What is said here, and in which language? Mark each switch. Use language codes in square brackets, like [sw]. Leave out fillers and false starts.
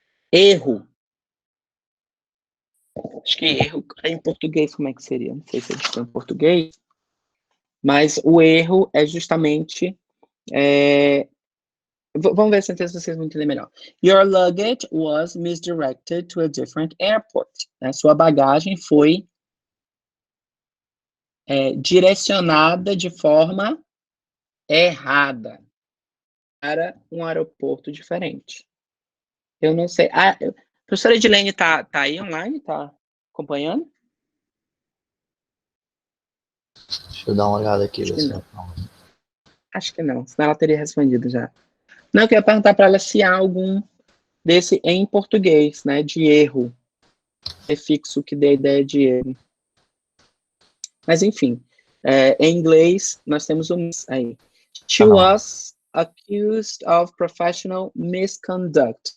[pt] Erro. Acho que erro em português, como é que seria? Não sei se eles estão em português, mas o erro é justamente... vamos ver a sentença, vocês vão entender melhor. [en] Your luggage was misdirected to a different airport. [pt] Sua bagagem foi direcionada de forma errada para um aeroporto diferente. Eu não sei. A professora Edilene tá aí online? Tá acompanhando? Deixa eu dar uma olhada aqui. Acho que não. Acho que não, senão ela teria respondido já. Não, eu queria perguntar para ela se há algum desse em português, né, de erro. Prefixo que dê a ideia de erro. Mas, enfim, em inglês, nós temos um aí. [en] She was accused of professional misconduct.